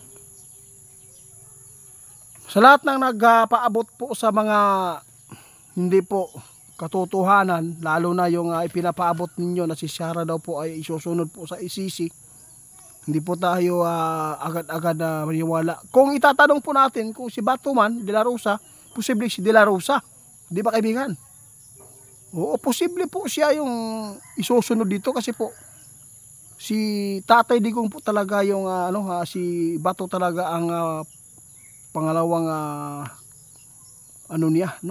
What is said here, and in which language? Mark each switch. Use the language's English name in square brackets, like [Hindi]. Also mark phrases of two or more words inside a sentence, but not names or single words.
[Filipino] Sa lahat ng nagpaabot po sa mga hindi po katotohanan, lalo na yung ipinapaabot ninyo na si Sara daw po ay isusunod po sa ICC, hindi po tayo agad-agad na maniwala. Kung itatanong po natin kung si Batuman de la Rosa, posible si de la Rosa, di ba kaibigan? Oo, posible po siya yung isusunod dito kasi po si Tatay Digong po talaga yung si Bato talaga ang pangalawang niya, no?